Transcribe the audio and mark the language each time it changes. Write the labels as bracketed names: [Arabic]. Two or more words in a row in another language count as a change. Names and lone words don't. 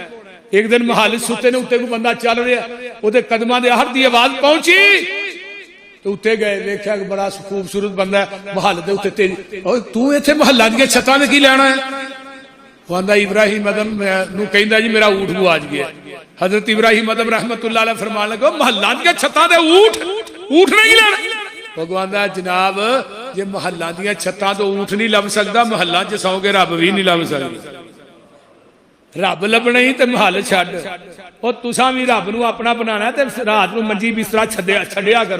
[Punjabi] ਇਕ ਦਿਨ ਮਹਲ ਸੁੱਤੇ ਨੇ ਉੱਤੇ ਕੋਈ ਬੰਦਾ ਚੱਲ ਰਿਹਾ, ਉਹਦੇ ਕਦਮਾਂ ਦੀ ਆਹਟ ਦੀ ਆਵਾਜ਼ ਪਹੁੰਚੀ ਤੋ ਉੱਤੇ ਗਏ, ਵੇਖਿਆ ਬੜਾ ਖ਼ੂਬਸੂਰਤ ਬੰਦਾ ਹੈ ਮਹਲ ਦੇ ਉੱਤੇ, ਤੇਰੀ ਓਏ ਤੂੰ ਇੱਥੇ ਮਹਲਾਂ ਦੀ ਛੱਤਾਂ ਤੇ ਕੀ ਲੈਣਾ ਹੈ? ਕਹਿੰਦਾ ਇਬਰਾਹੀਮ ਆਦਮ ਨੂੰ ਕਹਿੰਦਾ ਜੀ ਮੇਰਾ ਊਠ ਗੁਆਚ ਗਿਆ। ਹਜ਼ਰਤ ਇਬਰਾਹੀਮ ਆਦਮ [Arabic] رحمة الله عليه [Punjabi] ਫ਼ਰਮਾਣ ਲੱਗੇ ਮਹਲਾਂ ਦੀ ਛੱਤਾਂ ਤੇ ਊਠ ਨਹੀਂ ਲੈਣਾ। ਭਗਵਾਨ ਦਾ ਜਨਾਬ ਜੇ ਮਹਲਾਂ ਦੀ ਛੱਤਾਂ ਤੋਂ ਊਠ ਨਹੀਂ ਲੱਭ ਸਕਤਾ, ਮਹਲਾਂ ਚ ਸੌਂ ਕੇ ਰੱਬ ਭੀ ਨਹੀਂ ਲੱਭ ਸਕਦਾ। ਰੱਬ ਲੱਭਣਾ ਹੀ ਤੇ ਮਹਲ ਛੱਡ, ਔਰ ਤੁਸਾਂ ਭੀ ਰੱਬ ਨੂੰ ਅਪਣਾ ਬਣਾਣਾ ਤੇ ਰਾਤ ਨੂੰ ਮੰਜੀ ਬਿਸਤਰਾ ਛੱਡਿਆ ਕਰੋ।